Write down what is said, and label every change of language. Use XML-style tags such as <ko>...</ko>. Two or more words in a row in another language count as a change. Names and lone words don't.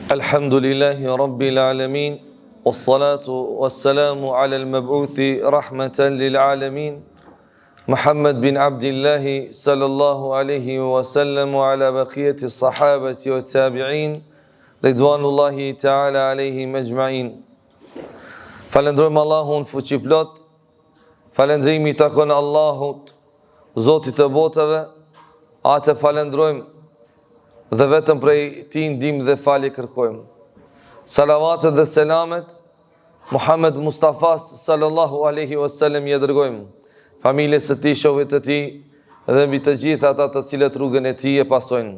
<ar>الحمد لله رب العالمين والصلاة والسلام على المبعوث رحمة للعالمين محمد بن عبد الله صلى الله عليه وسلم وعلى بقية الصحابة والتابعين رضوان الله تعالى عليهم أجمعين.</ar> <sq>Falendrojmë Allahun fuqiplot, falendrimi takon Allahut, Zotit të botëve, atë falendrojmë dhe vetëm prej Tij ndihmë dhe falje kërkojmë. Salavatet dhe selamet Muhammed Mustafa</sq> <ar>صلى الله عليه وسلم</ar> <sq>ja dërgojmë familjes së Tij, shokëve të Tij dhe mbi të gjithë ata të cilët rrugën e Tij e pasojnë.</sq>